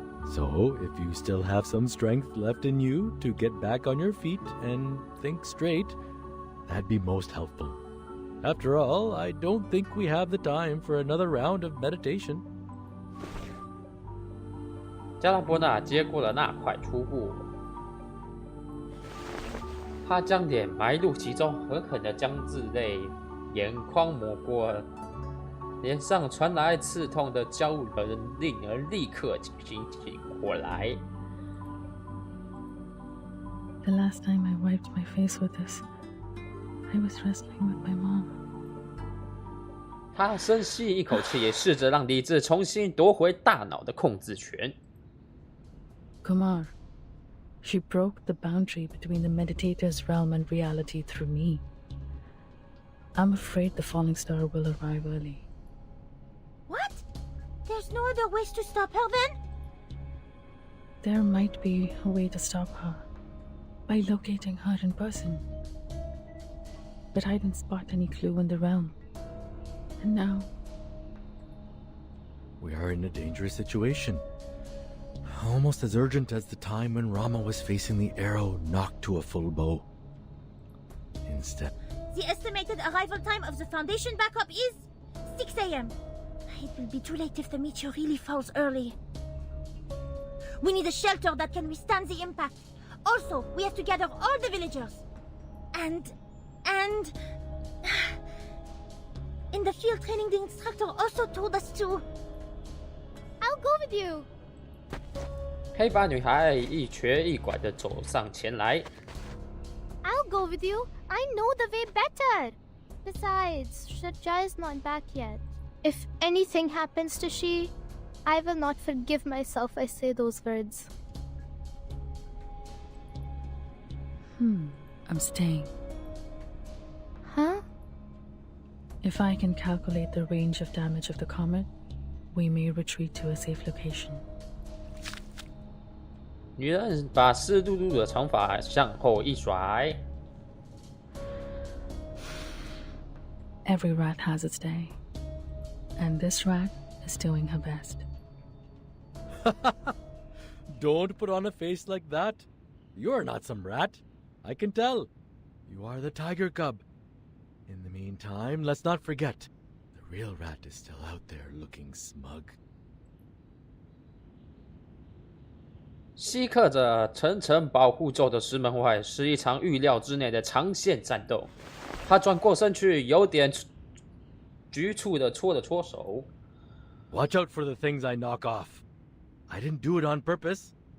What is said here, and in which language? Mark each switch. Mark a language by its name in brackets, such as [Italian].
[English] So, if you still have some strength left in you to get back on your feet and think straight, that'd be most helpful. After all, I don't think we have the time for another round of meditation. [Chinese] 加拉波纳接过了那块粗布，他将脸埋入其中，狠狠地将自泪眼眶抹过，脸上传来刺痛的焦人，令人立刻清醒过来。 [English] The last time I wiped my face with this, I was wrestling with my mom. [Chinese] 他深吸一口气，也试着让理智重新夺回大脑的控制权。 [English] Kumar, she broke the boundary between the meditator's realm and reality through me. I'm afraid the falling star will arrive early. What? There's no other ways to stop her then? There might be a way to stop her by locating her in person. But I didn't spot any clue in the realm. And now... We are in a dangerous situation. Almost as urgent as the time when Rama was facing the arrow knocked to a full bow. Instead... The estimated arrival time of the Foundation backup is 6 a.m. It will be too late if the meteor really falls early. We need a shelter that can withstand the impact. Also, we have to gather all the villagers. And... In the field training, the instructor also told us to... I'll go with you. [Chinese] 黑发女孩一瘸一拐地走上前来。 [English] I'll go with you. I know the way better. Besides, Shadja is not back yet. If anything happens to she, I will not forgive myself I say those words. I'm staying. Huh? If I can calculate the range of damage of the comet, we may retreat to a safe location. [Chinese] 女人把湿漉漉的长发向后一甩。 [English] Every rat has its day, and this rat is doing her best. Don't put on a face like that. You're not some rat. I can tell. You are the tiger cub. In the meantime, let's not forget, the real rat is still out there looking smug. [Chinese] 吸刻着层层保护咒的石门外是一场预料之内的长线战斗。他转过身去，有点局促的搓了搓手。 [English] Watch out for the things I knock off. I didn't do it on purpose.